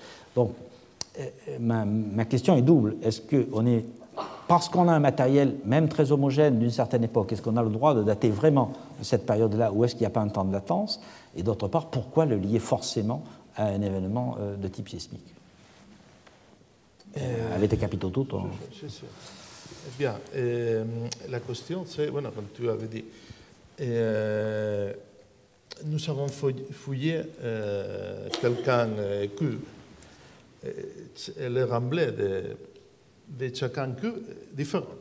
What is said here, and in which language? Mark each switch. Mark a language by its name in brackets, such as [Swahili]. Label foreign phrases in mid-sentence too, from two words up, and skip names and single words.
[French] Donc, ma question est double. Est-ce qu'on est, parce qu'on a un matériel, même très homogène d'une certaine époque, est-ce qu'on a le droit de dater vraiment cette période-là, ou est-ce qu'il n'y a pas un temps de latence? Et d'autre part, pourquoi le lier forcément à un événement de type sismique? [Italian] Avete capito tutto? Sì, sì. [French] Bien, la question c'est, bueno, comme tu avais dit, nous avons fouillé quelqu'un cube, le remblai de chacun cube différent.